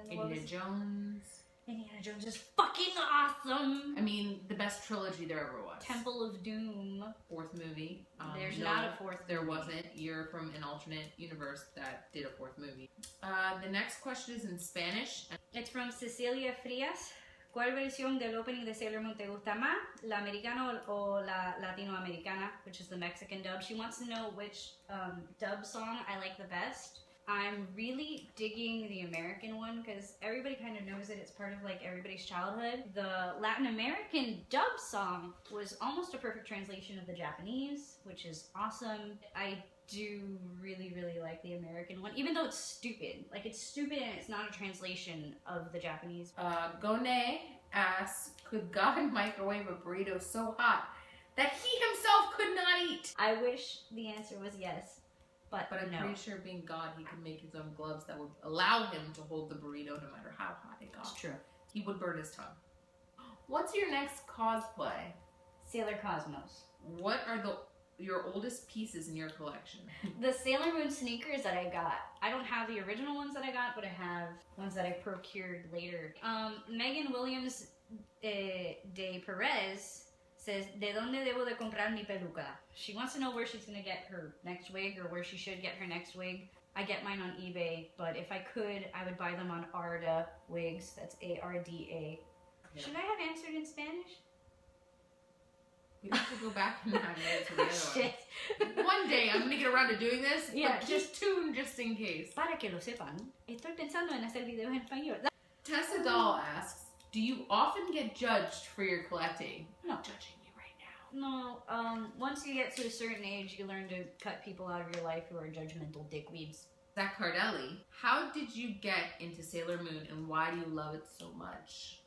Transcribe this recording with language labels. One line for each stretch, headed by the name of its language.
English: Indiana Jones. Indiana Jones is fucking awesome. I mean, the best trilogy there ever was. Temple of Doom. 4th movie. There's not a 4th There movie. wasn't. You're from an alternate universe that did a 4th movie. The next question is in Spanish. It's from Cecilia Frias.
Spanish: ¿Cuál versión del opening de Sailor Moon te gusta más? ¿La americana o la latinoamericana,
English: which is the Mexican dub? She wants to know which dub song I like the best. I'm really digging the American one because everybody kind of knows it. It's part of like everybody's childhood. The Latin American dub song was almost a perfect translation of the Japanese, which is awesome. I do really, really like the American one, even though it's stupid. Like, it's stupid and it's not a translation of the Japanese. Gone asks, could God microwave a burrito so hot that he himself could not eat? I wish the answer was yes. But I'm no. pretty sure being God, he could make his own gloves that would allow him to hold the burrito no matter how hot it got. It's true. He would burn his tongue. What's your next cosplay? Sailor Cosmos. What are your oldest pieces in your collection? The Sailor Moon sneakers that I got. I don't have the original ones that I got, but I have ones that I procured later.
Spanish: Megan Williams de Perez says, ¿De dónde debo de comprar mi peluca?
English: She wants to know where she's going to get her next wig, or where she should get her next wig. I get mine on eBay, but if I could, I would buy them on Arda Wigs. That's A-R-D-A. Yeah. Should I have answered in Spanish? We have to go back and have an answer to the other Shit. One day I'm going to get around to doing this, yeah, but just tune just in case.
Spanish: Para que lo sepan, estoy pensando en hacer videos en español.
English: Tessa Doll asks, Do you often get judged for your collecting? I'm not judging you right now. No, once you get to a certain age, you learn to cut people out of your life who are judgmental dickweeds. Zach Cardelli, how did you get into Sailor Moon and why do you love it so much?